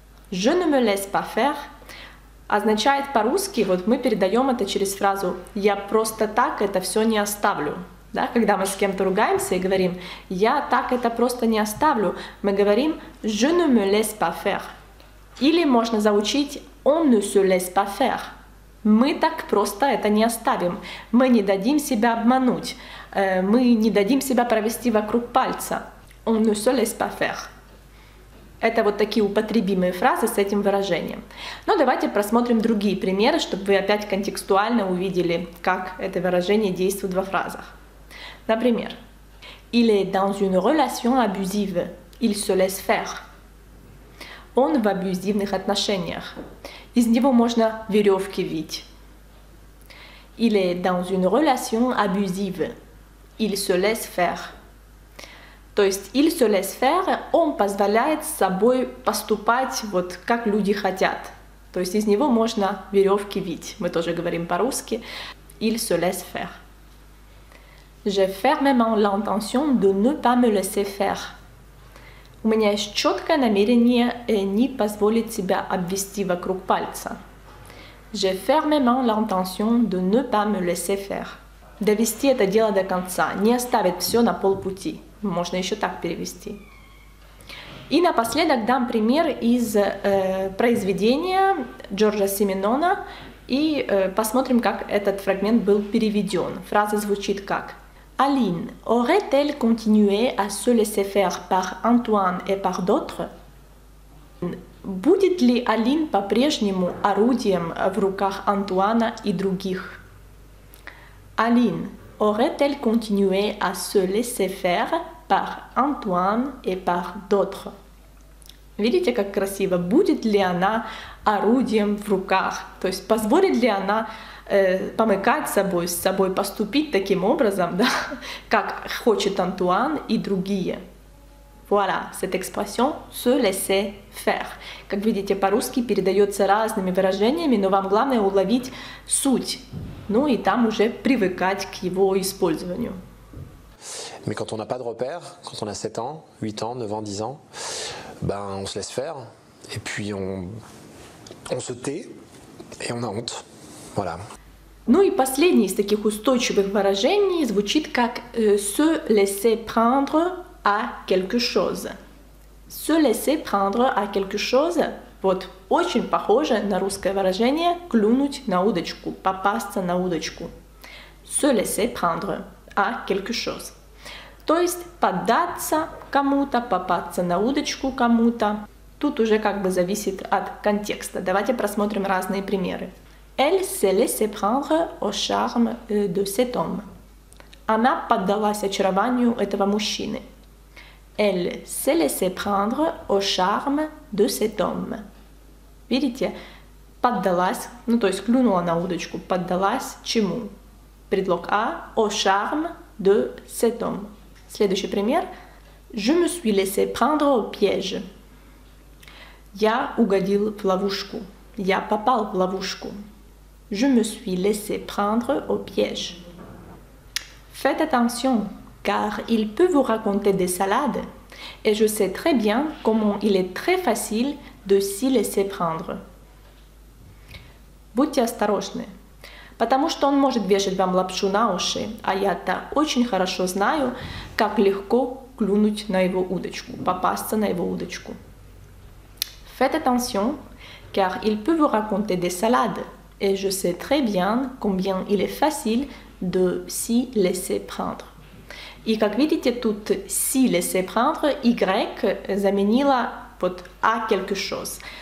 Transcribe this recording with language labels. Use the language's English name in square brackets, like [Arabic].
[French] Je ne me laisse pas faire [Russian] означает по-русски, вот мы передаем это через фразу «я просто так это все не оставлю». Да, когда мы с кем-то ругаемся и говорим «я так это просто не оставлю», мы говорим [French] «je ne me laisse pas faire». [Russian] Или можно заучить [French] «on ne se laisse pas faire». [Russian] Мы так просто это не оставим. Мы не дадим себя обмануть. Мы не дадим себя провести вокруг пальца. [French] «On ne se laisse pas faire». [Russian] Это вот такие употребимые фразы с этим выражением. Но давайте просмотрим другие примеры, чтобы вы опять контекстуально увидели, как это выражение действует во фразах. [French] Например, il est dans une relation abusive, il se laisse faire. [Russian] Он в абьюзивных отношениях. Из него можно веревки вить. [French] Il est dans une relation abusive, il se laisse faire. [Russian] То есть [French] il se laisse faire, [Russian] он позволяет с собой поступать вот как люди хотят. То есть из него можно веревки вить. Мы тоже говорим по-русски. [French] Il se laisse faire. J'ai fermement l'intention de ne pas me laisser faire. [Russian] У меня есть четкое намерение не позволить себя обвести вокруг пальца. [French] J'ai fermement l'intention de ne pas me laisser faire. [Russian] Довести это дело до конца, не оставить все на полпути. Можно еще так перевести. И напоследок дам пример из произведения Джорджа Сименона и посмотрим, как этот фрагмент был переведен. Фраза звучит как [French] Aline aurait-elle continué à se laisser faire par Antoine et par d'autres? [Russian] Будет ли Алин по-прежнему орудием в руках Антуана и других? [French] Aline aurait-elle continué à se laisser faire par Antoine et par d'autres? [Russian] Видите, как красиво? Будет ли она орудием в руках? То есть позволит ли она помыкать с собой поступить таким образом, да, как хочет Антуан и другие. [French] Voilà, cette expression se laisser faire. [Russian] Как видите, по-русски передается разными выражениями, но вам главное уловить суть, ну и там уже привыкать к его использованию. [French] Mais quand on n'a pas de repères, quand on a 7 ans, 8 ans, 9 ans, 10 ans, ben on se laisse faire et puis on se tait et on a honte. Voilà. [Russian] Ну и последний из таких устойчивых выражений звучит как [French] se laisser prendre à quelque chose. Se laisser prendre à quelque chose, [Russian] вот, очень похоже на русское выражение клюнуть на удочку, попасться на удочку. [French] Se laisser prendre à quelque chose. [Russian] То есть поддаться кому-то, попасться на удочку кому-то. Тут уже как бы зависит от контекста. Давайте просмотрим разные примеры. [French] Elle s'est laissée prendre au charme de cet homme. [Russian] Она поддалась очарованию этого мужчины. [French] Elle s'est laissée prendre au charme de cet homme. [Russian] Видите, поддалась, ну то есть клюнула на удочку, поддалась чему? Предлог А, [French] au charme de cet homme. [Russian] Следующий пример. [French] Je me suis laissé prendre au piège. [Russian] Я угодил в ловушку. Я попал в ловушку. [French] Je me suis laissé prendre au piège. Faites attention, car il peut vous raconter des salades, et je sais très bien comment il est très facile de s'y laisser prendre. [Russian] Будьте осторожны, потому что он может вешать вам лапшу на уши, а я-то очень хорошо знаю, как легко клюнуть на его удочку, попасться на его удочку. [French] Faites attention, car il peut vous raconter des salades, et je sais très bien combien il est facile de s'y laisser prendre. [Russian] И как видите, тут [French] s'y laisser prendre, [Russian] Y заменила вот [French] à quelque chose.